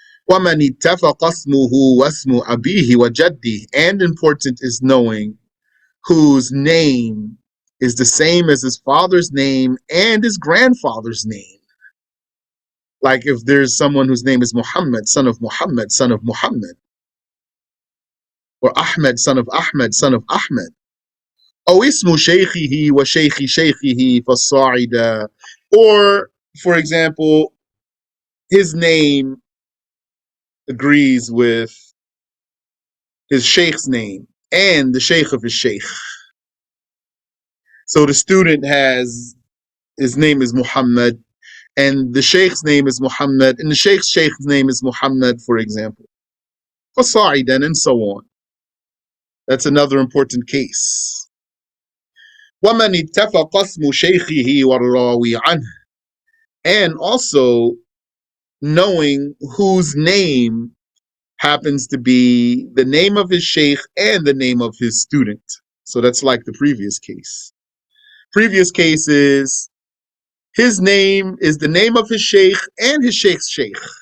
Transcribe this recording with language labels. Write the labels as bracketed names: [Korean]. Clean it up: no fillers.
[Arabic] وَمَنِ اتَّفَقَ اسْمُهُ وَاسْمُ أَبِيهِ وَجَدِّهِ, [English] and important is knowing whose name is the same as his father's name and his grandfather's name. Like if there's someone whose name is Muhammad, son of Muhammad, son of Muhammad, or Ahmed, son of Ahmed, son of Ahmed. [Arabic] أو اسم شيخه وشيخ شيخه فالصاعدة. [English] Or, for example, his name agrees with his sheikh's name and the sheikh of his sheikh. So the student has, his name is Muhammad, and the sheikh's name is Muhammad, and the sheikh's name is Muhammad, for example. فصاعدا, and so on. That's another important case. [Arabic] ومن اتفق اسم شيخه والراوي عنه. [English] And also knowing whose name happens to be the name of his sheikh and the name of his student. So that's like the previous case. Previous case is his name is the name of his sheikh and his sheikh's sheikh.